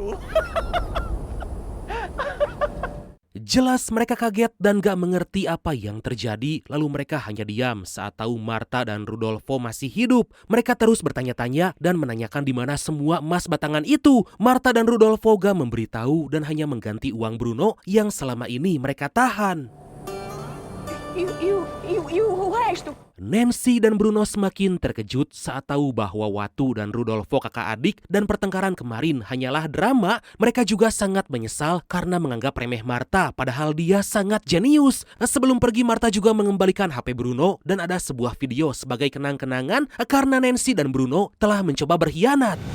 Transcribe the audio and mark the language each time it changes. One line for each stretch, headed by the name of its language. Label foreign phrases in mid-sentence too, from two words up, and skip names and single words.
Indonesian: Jelas mereka kaget dan gak mengerti apa yang terjadi, lalu mereka hanya diam saat tahu Marta dan Rudolfo masih hidup. Mereka terus bertanya-tanya dan menanyakan di mana semua emas batangan itu. Marta dan Rudolfo gak memberitahu dan hanya mengganti uang Bruno yang selama ini mereka tahan.
Portuguese: O resto?
Indonesian: Nancy dan Bruno semakin terkejut saat tahu bahwa Watu dan Rudolfo kakak adik dan pertengkaran kemarin hanyalah drama. Mereka juga sangat menyesal karena menganggap remeh Marta padahal dia sangat jenius. Sebelum pergi Marta juga mengembalikan HP Bruno dan ada sebuah video sebagai kenang-kenangan karena Nancy dan Bruno telah mencoba berkhianat.